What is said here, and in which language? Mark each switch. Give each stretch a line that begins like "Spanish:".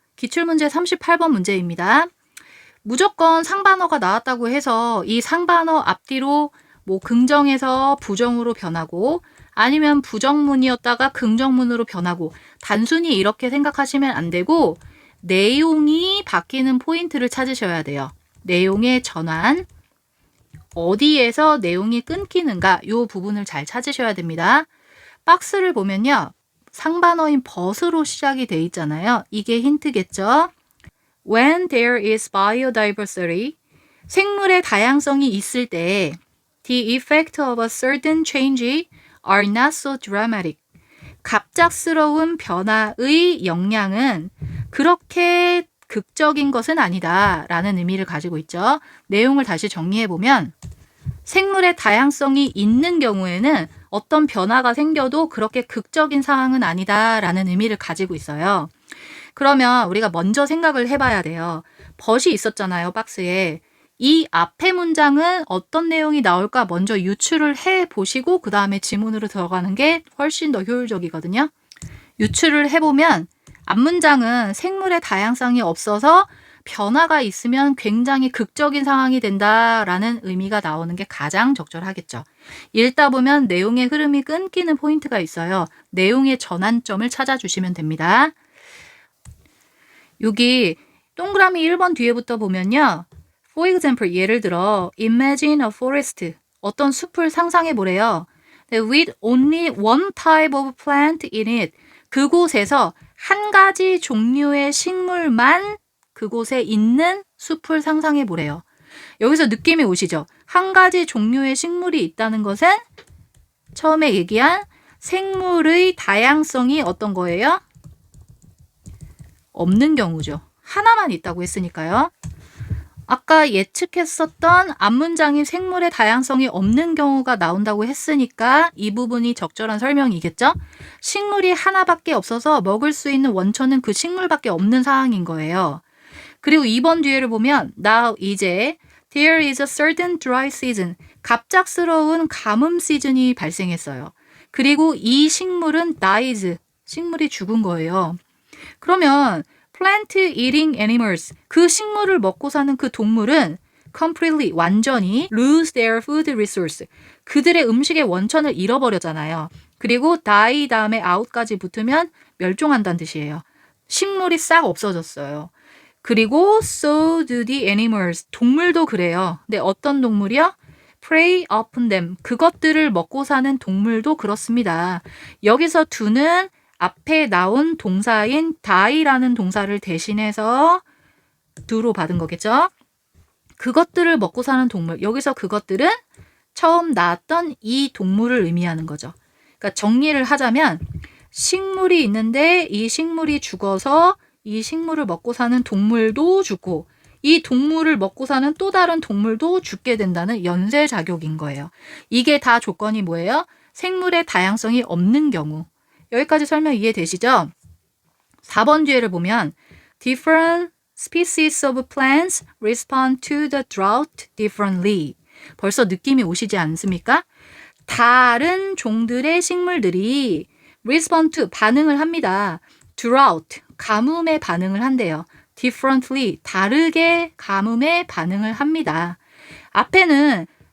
Korean: 기출문제 38번 문제입니다. 무조건 상반어가 나왔다고 해서 이 상반어 앞뒤로 뭐 긍정에서 부정으로 변하고 아니면 부정문이었다가 긍정문으로 변하고 단순히 이렇게 생각하시면 안 되고 내용이 바뀌는 포인트를 찾으셔야 돼요. 내용의 전환, 어디에서 내용이 끊기는가 이 부분을 잘 찾으셔야 됩니다. 박스를 보면요. 상반어인 but으로 시작이 돼 있잖아요. 이게 힌트겠죠.
English: When there is biodiversity,
Korean: 생물의 다양성이 있을 때
English: the effect of a certain change are not so dramatic.
Korean: 갑작스러운 변화의 영향은 그렇게 극적인 것은 아니다 라는 의미를 가지고 있죠. 내용을 다시 정리해보면 생물의 다양성이 있는 경우에는 어떤 변화가 생겨도 그렇게 극적인 상황은 아니다 라는 의미를 가지고 있어요. 그러면 우리가 먼저 생각을 해봐야 돼요. but이 있었잖아요, 박스에. 이 앞에 문장은 어떤 내용이 나올까 먼저 유추를 해보시고 그 다음에 지문으로 들어가는 게 훨씬 더 효율적이거든요. 유추를 해보면 앞문장은 생물의 다양성이 없어서 변화가 있으면 굉장히 극적인 상황이 된다라는 의미가 나오는 게 가장 적절하겠죠. 읽다 보면 내용의 흐름이 끊기는 포인트가 있어요. 내용의 전환점을 찾아주시면 됩니다. 여기 동그라미 1번 뒤에부터 보면요.
English: For example,
Korean: 예를 들어
English: Imagine a forest.
Korean: 어떤 숲을 상상해 보래요.
English: With only one type of plant in it.
Korean: 그곳에서 한 가지 종류의 식물만 그곳에 있는 숲을 상상해 보래요. 여기서 느낌이 오시죠? 한 가지 종류의 식물이 있다는 것은 처음에 얘기한 생물의 다양성이 어떤 거예요? 없는 경우죠. 하나만 있다고 했으니까요. 아까 예측했었던 앞문장이 생물의 다양성이 없는 경우가 나온다고 했으니까 이 부분이 적절한 설명이겠죠? 식물이 하나밖에 없어서 먹을 수 있는 원천은 그 식물밖에 없는 상황인 거예요. 그리고 2번 뒤에를 보면
English: now
Korean: 이제
English: there is a certain dry season.
Korean: 갑작스러운 가뭄 시즌이 발생했어요. 그리고 이 식물은 dies. 식물이 죽은 거예요. 그러면
English: plant eating animals,
Korean: 그 식물을 먹고 사는 그 동물은 completely, 완전히
English: lose their food resource,
Korean: 그들의 음식의 원천을 잃어버렸잖아요. 그리고 die 다음에 out까지 붙으면 멸종한다는 뜻이에요. 식물이 싹 없어졌어요.
English: 그리고 so do the animals,
Korean: 동물도 그래요. 근데 어떤 동물이요?
English: prey upon them,
Korean: 그것들을 먹고 사는 동물도 그렇습니다. 여기서 do는 앞에 나온 동사인 die라는 동사를 대신해서 do로 받은 거겠죠. 그것들을 먹고 사는 동물, 여기서 그것들은 처음 나왔던 이 동물을 의미하는 거죠. 그러니까 정리를 하자면 식물이 있는데 이 식물이 죽어서 이 식물을 먹고 사는 동물도 죽고 이 동물을 먹고 사는 또 다른 동물도 죽게 된다는 연쇄작용인 거예요. 이게 다 조건이 뭐예요? 생물의 다양성이 없는 경우. 여기까지 설명 이해되시죠?
English: 4번 뒤에를 보면 different species of plants respond to the drought differently.
Korean: 벌써 느낌이 오시지 않습니까? 다른 종들의 식물들이
English: respond to,
Korean: 반응을 합니다. drought, 가뭄에 반응을 한대요. differently, 다르게 가뭄에 반응을 합니다. 앞에는